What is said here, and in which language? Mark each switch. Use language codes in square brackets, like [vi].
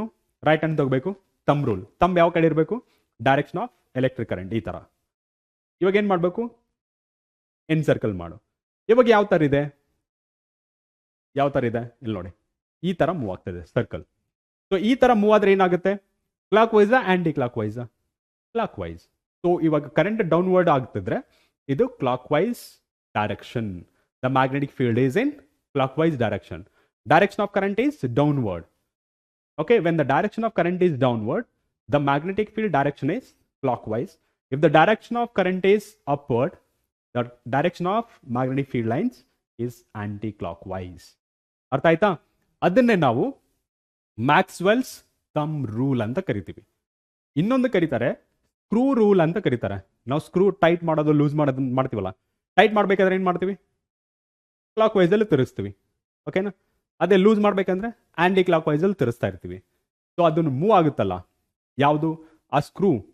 [kn] ನೀನು right hand ತಗೋಬೇಕು, ತಮ್ ರೂಲ್. ತಮ್ ಯಾವ ಕಡೆ ಇರಬೇಕು? [en] direction of electric current [kn] ಈ ತರ. ಇವಾಗ ಏನ್ ಮಾಡ್ಬೇಕು? ಎನ್ ಸರ್ಕಲ್ ಮಾಡು. ಇವಾಗ ಯಾವ ತರ ಇದೆ? ಯಾವ ತರ ಇದೆ? ಇಲ್ಲಿ ನೋಡಿ, ಈ ತರ ಮೂವ್ ಆಗ್ತದೆ ಸರ್ಕಲ್. ಸೊ ಈ ತರ ಮೂವ್ ಆದ್ರೆ ಏನಾಗುತ್ತೆ? [en] Clock wise aunty clock wise? Clock wise. [kn] So ಇವಾಗ ಕರೆಂಟ್ ಡೌನ್ವರ್ಡ್ ಆಗ್ತಿದ್ರೆ ಇದು clock wise direction. [en] The magnetic field is in clockwise direction. Direction of current is downward. Okay, when the direction of current is downward, the magnetic field direction is clockwise. If the direction of current is upward, the direction of magnetic field lines is anti-clockwise. [kn] ಅರ್ಥ ಆಯ್ತಾ? ಅದನ್ನೇ ನಾವು Maxwell's thumb rule ಅಂತ ಕರಿತೀವಿ. ಇನ್ನೊಂದು ಕರೀತಾರೆ screw rule ಅಂತ ಕರೀತಾರೆ. ನಾವು ಸ್ಕ್ರೂ ಟೈಟ್ ಮಾಡೋದು, ಲೂಸ್ ಮಾಡೋದು ಮಾಡ್ತೀವಲ್ಲ, ಟೈಟ್ ಮಾಡಬೇಕಾದ್ರೆ ಏನು ಮಾಡ್ತೀವಿ? ಕ್ಲಾಕ್ ವೈಸಲ್ಲಿ ತಿರುಗಿಸ್ತೀವಿ. ಓಕೆನಾ? ಅದೇ ಲೂಸ್ ಮಾಡ್ಬೇಕಂದ್ರೆ ಆಂಟಿ ಕ್ಲಾಕ್ ವೈಸಲ್ಲಿ ತಿರುಸ್ತಾ ಇರ್ತೀವಿ. ಸೊ ಅದನ್ನು ಮೂವ್ ಆಗುತ್ತಲ್ಲ, ಯಾವುದು? ಆ ಸ್ಕ್ರೂ.